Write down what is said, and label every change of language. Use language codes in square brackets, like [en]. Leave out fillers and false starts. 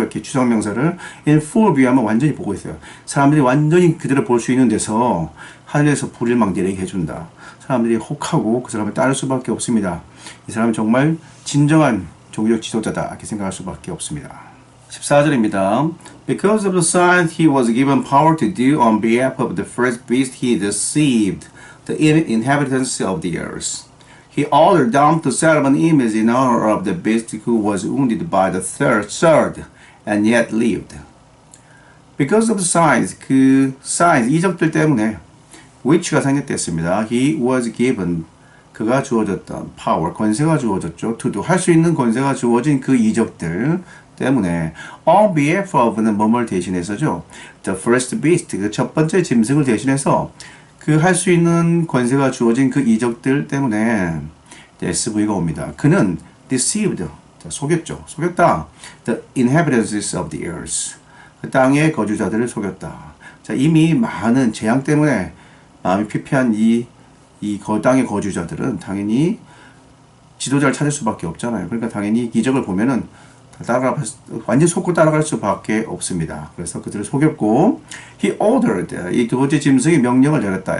[ko] 이렇게 추상명사를 [en] in full view [ko] 하면 완전히 보고 있어요. 사람들이 완전히 그대로 볼 수 있는 데서 하늘에서 불을 막 내리게 해준다. 사람들이 혹하고 그 사람을 따를 수밖에 없습니다. 이 사람은 정말 진정한 종교적 지도자다 이렇게 생각할 수밖에 없습니다. 14절입니다. [en] Because of the signs he was given power to do on behalf of the first beast, he deceived the inhabitants of the earth. He ordered them to set up an image in honor of the beast who was wounded by the sword and yet lived. Because of the signs, [ko] 그 signs, 이적들 때문에 which가 생략됐습니다. [en] He was given, [ko] 그가 주어졌던 power, 권세가 주어졌죠. to do, 할 수 있는 권세가 주어진 그 이적들 때문에 [en] on behalf of [ko] 는 뭐뭘 대신해서죠. [en] The first beast, [ko] 그 첫 번째 짐승을 대신해서 그 할 수 있는 권세가 주어진 그 이적들 때문에 SV가 옵니다. 그는 deceived, 속였죠. 속였다. [en] The inhabitants of the earth, [ko] 그 땅의 거주자들을 속였다. 자, 이미 많은 재앙 때문에 마음이 피폐한 이 땅의 거주자들은 당연히 지도자를 찾을 수밖에 없잖아요. 그러니까 당연히 기적을 보면은 완전 속고 따라갈 수밖에 없습니다. 그래서 그들을 속였고, [en] he ordered, [ko] 이 두 번째 짐승이 명령을 내렸다.